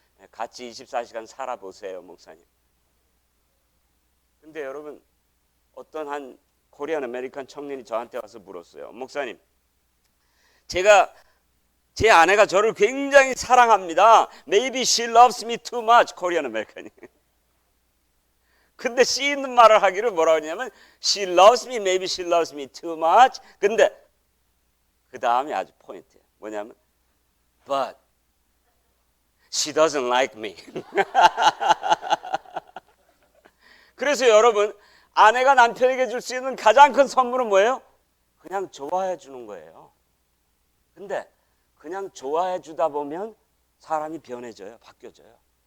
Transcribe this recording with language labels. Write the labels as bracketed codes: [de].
[ko] 같이 24시간 살아보세요, 목사님. 근데 여러분, 어떤 한 코리안 아메리칸 청년이 저한테 와서 물었어요. 목사님, 제 아내가 저를 굉장히 사랑합니다. [en] Maybe she loves me too much. [ko] 코리안 아메리칸이. 근데 씨 있는 말을 하기를 뭐라고 하냐면 [en] she loves me, maybe she loves me too much. [ko] 근데 그 다음이 아주 포인트예요. 뭐냐면 [en] but she doesn't like me. [ko] 그래서 여러분, 아내가 남편에게 줄 수 있는 가장 큰 선물은 뭐예요? 그냥 좋아해 주는 거예요. 근데 그냥 좋아해 주다 보면 사람이 변해져요. 바뀌어져요.